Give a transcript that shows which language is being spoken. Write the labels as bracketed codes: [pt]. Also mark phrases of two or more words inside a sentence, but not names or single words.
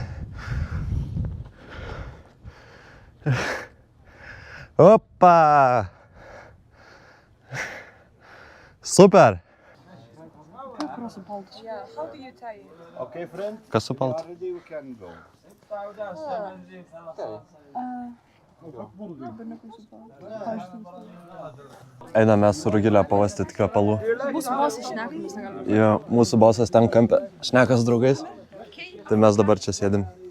[en] Opa! Super! Yeah, how do you tie it? Okay, friend. [lt] Kas supalt? [en] Already we can go. [lt] Einam mes su Rugilė pavastyti kvepalų. Mūsų bosas šneka, mes negalime. Jo, mūsų bosas ten kampe šneka su draugais. Tai mes dabar čia sėdim.